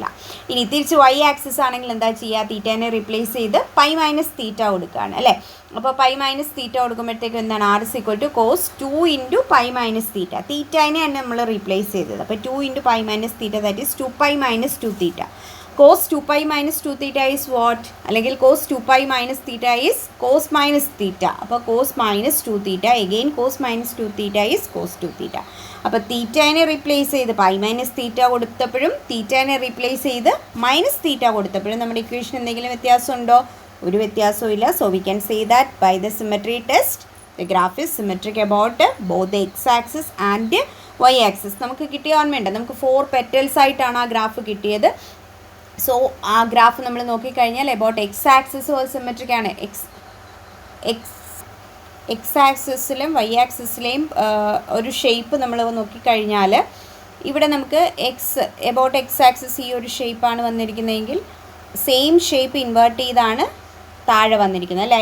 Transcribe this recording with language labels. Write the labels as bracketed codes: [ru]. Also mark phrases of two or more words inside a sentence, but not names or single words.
[ml] ഇനി തിരിച്ച് [en] Y axis [ml] ആണെങ്കിൽ എന്താ ചെയ്യുക? തീറ്റേനെ റിപ്ലേസ് ചെയ്ത് [en] pi minus theta [ml] കൊടുക്കുകയാണ് അല്ലേ. അപ്പോൾ [en] pi minus theta [ml] കൊടുക്കുമ്പോഴത്തേക്കും എന്താണ്? [en] r is equal to cos 2 into pi minus theta. [ml] തീറ്റേനെ തന്നെ നമ്മൾ റീപ്ലേസ് ചെയ്തത്. [en] അപ്പോൾ 2 into pi minus theta that is 2 pi minus 2 theta. cos 2 pi minus 2 theta is what? അല്ലെങ്കിൽ cos 2 pi minus theta is cos minus theta. അപ്പോൾ cos minus 2 theta again cos minus 2 theta is cos 2 theta. [ml] അപ്പോൾ തീറ്റനെ റീപ്ലേസ് ചെയ്ത് [en] pi minus theta [ml] കൊടുത്തപ്പോഴും തീറ്റനെ റീപ്ലേസ് ചെയ്ത് [en] minus theta [ml] കൊടുത്തപ്പോഴും നമ്മുടെ ഇക്വേഷൻ എന്തെങ്കിലും വ്യത്യാസമുണ്ടോ? ഒരു വ്യത്യാസവും ഇല്ല. [en] So we can say that by the symmetry test the graph is symmetric about both the X axis and Y axis. [ml] നമുക്ക് കിട്ടിയ ഓർമ്മയുണ്ട്, നമുക്ക് 4 പെറ്റൽസ് ആയിട്ടാണ് ആ ഗ്രാഫ് കിട്ടിയത്. സോ ആ ഗ്രാഫ് നമ്മൾ നോക്കിക്കഴിഞ്ഞാൽ [en] about X axis [ml] സിമെട്രിക് ആണ്. എക്സ് ആക്സിസിലും വൈ ആക്സിസിലെയും ഒരു ഷേപ്പ് നമ്മൾ നോക്കിക്കഴിഞ്ഞാൽ ഇവിടെ നമുക്ക് [en] about X axis [ml] ഈ ഒരു ഷേപ്പാണ് വന്നിരിക്കുന്നതെങ്കിൽ [en] same shape invert [ml] ചെയ്താണ് താഴെ വന്നിരിക്കുന്നത് അല്ലേ.